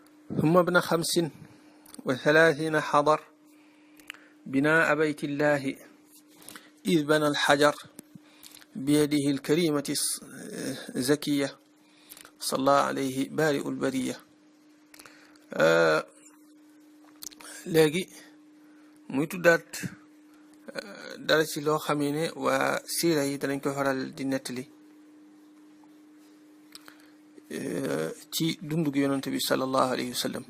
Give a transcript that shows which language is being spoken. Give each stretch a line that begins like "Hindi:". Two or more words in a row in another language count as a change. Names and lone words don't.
Arabic: ثم ابن 35 حضر بناء بيت الله إذ بنى الحجر بيده الكريمة الزكية صلى عليه بارئ البرية.
Wolof: léegi muy tuddaat dara ci loo xamee ne waa siira yi danañ ko faral di nettali ci dundug yonante bi
Arabic: صلى الله عليه وسلم.